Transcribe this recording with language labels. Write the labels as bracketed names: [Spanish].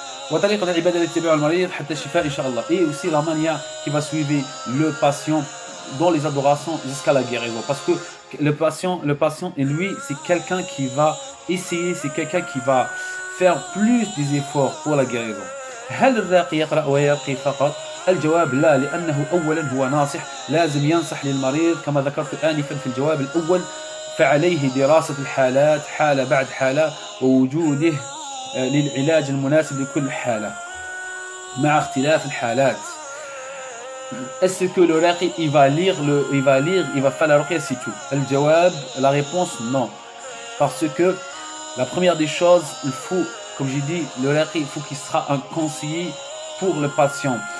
[Arabic] وطريقة العبادة التي يتبعها المريض حتى الشفاء إن شاء الله. [French] Et aussi la manière qui va suivre le patient dans les adorations jusqu'à la guérison. Parce que le patient et lui c'est quelqu'un qui va essayer, c'est quelqu'un qui va faire plus des efforts pour la guérison. [Arabic] هل الراقي يقرأ ويرقي فقط؟ الجواب لا، لأنه أولا هو ناصح، لازم ينصح للمريض كما ذكرت آنفا في الجواب الأول، فعليه دراسة الحالات حالة بعد حالة ووجوده للعلاج المناسب لكل حالة مع اختلاف الحالات. [French] Est-ce que le raqi il va faire la ruqya c'est tout? الجواب, la réponse non, parce que la première des choses, il faut, comme j'ai dit, le raqi il faut qu'il sera un conseiller pour le patient.